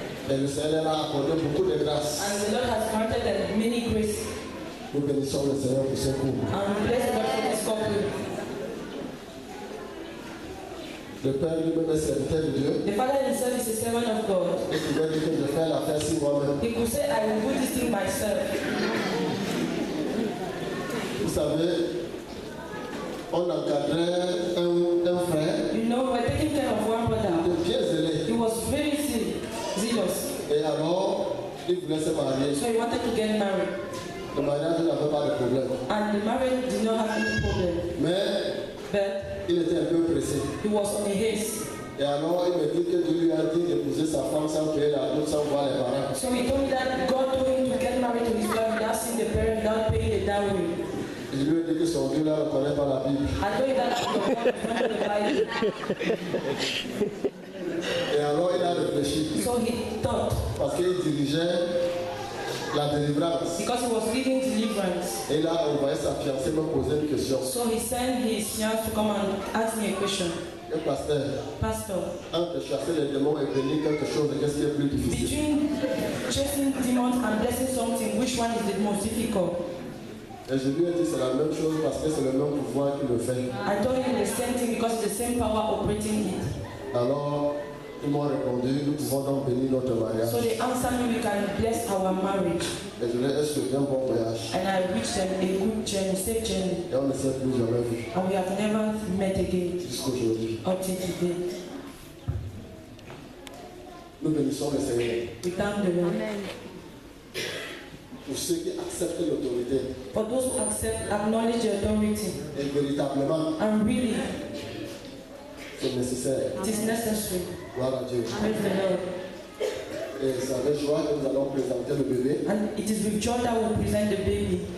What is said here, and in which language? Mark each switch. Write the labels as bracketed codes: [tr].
[fr] Et le Seigneur leur a accordé beaucoup de grâce. [en] and the Lord has granted them many grace. [fr] Nous bénissons le Seigneur pour ce couple. [en] And we bless God for this couple. [fr] Le Père lui-même est serviteur de Dieu. [en] The father himself is a servant of God. [fr] Il pouvait dire que je fais l'affaire si moi-même. [en] He could say, I will do this thing myself. [fr] Vous savez, on encadrait un frère [en] You know, we were taking care of one brother. [fr] de bien zélé. [en] He was very zealous. [fr] Et alors, il voulait se marier. [en] So he wanted to get married. [fr] Le mariage n'avait pas de problème. [en] And the marriage did not have any problem. [fr] Mais [en] But [fr] il était un peu pressé. [en] he was on a haste. [fr] Et alors, il me dit que Dieu lui a dit d'épouser sa femme sans payer la dot, sans voir les parents. [en] So he told me that God told him to get married to his wife without seeing the parents, without paying the dowry. [fr] Et je lui ai dit que son Dieu là ne connaît pas la Bible. [en] I told him that God is not the Bible. [fr] Et alors, il a réfléchi. [en] So he thought, [fr] Parce qu'il dirigeait la délivrance. [en] because he was leading deliverance. [fr] Et il a envoyé sa fiancée me poser une question. [en] So he sent his fiancé to come and ask me a question. [fr] Et pasteur, [en] Pastor, [fr] entre chasser les démons et bénir quelque chose, qu'est-ce qui est plus difficile? [en] between chasing demons and blessing something, which one is the most difficult? [fr] Et je lui ai dit c'est la même chose parce que c'est le même pouvoir qui le fait. [en] I told him the same thing because it's the same power operating it. [fr] Alors, ils m'ont répondu, nous pouvons donc bénir notre mariage. [en] So they answered me, we can bless our marriage. [fr] Et je leur ai souhaité un bon voyage. [en] And I wished them a good journey, safe journey. [fr] Et on ne s'est plus jamais vu [en] And we have never met again [fr] jusqu'aujourd'hui. [en] up till today. [fr] Nous bénissons le Seigneur. [en] We thank the Lord. [fr] Pour ceux qui acceptent l'autorité [en] For those who accept, acknowledge the authority, [fr] et véritablement [en] and really, [fr] c'est nécessaire. [en] it is necessary. [fr] Gloire à Dieu. [en] Praise the Lord. [fr] Et c'est avec joie que nous allons présenter le bébé. [en] And it is with joy that we present the baby.